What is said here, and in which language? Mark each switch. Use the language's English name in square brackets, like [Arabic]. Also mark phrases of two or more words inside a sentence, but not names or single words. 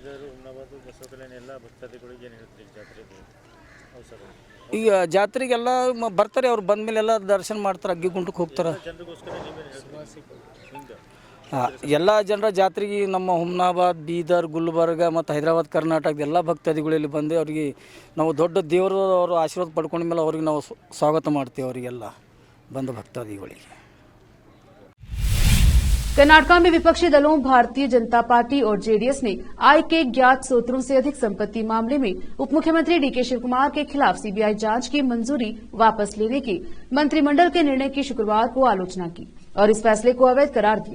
[Kannada] ಈಗ ಜಾತ್ರೆಗೆಲ್ಲ ಬರ್ತಾರೆ, ಅವ್ರು ಬಂದ ಮೇಲೆ ಎಲ್ಲ ದರ್ಶನ ಮಾಡ್ತಾರೆ, ಅಗ್ಗಿ ಗುಂಟಕ್ಕೆ ಹೋಗ್ತಾರೆ. ಎಲ್ಲ ಜನರ ಜಾತ್ರೆಗೆ ನಮ್ಮ ಹುಮ್ನಾಬಾದ್, ಬೀದರ್, ಗುಲ್ಬರ್ಗ ಮತ್ತು ಹೈದರಾಬಾದ್, ಕರ್ನಾಟಕದ ಎಲ್ಲ ಭಕ್ತಾದಿಗಳಲ್ಲಿ ಬಂದು ಅವರಿಗೆ ನಾವು ದೊಡ್ಡ ದೇವರು ಅವರು ಆಶೀರ್ವಾದ ಪಡ್ಕೊಂಡ ಮೇಲೆ ಅವ್ರಿಗೆ ನಾವು ಸ್ವಾಗತ ಮಾಡ್ತೀವಿ, ಅವರಿಗೆಲ್ಲ ಬಂದ ಭಕ್ತಾದಿಗಳಿಗೆ. [Hindi] कर्नाटका में विपक्षी दलों भारतीय जनता पार्टी और जेडीएस ने आय के ज्ञात स्रोतों से अधिक संपत्ति मामले में उप मुख्यमंत्री डीके शिवकुमार के खिलाफ सीबीआई जांच की मंजूरी वापस लेने के मंत्रिमंडल के निर्णय की शुक्रवार को आलोचना की और इस फैसले को अवैध करार दिया.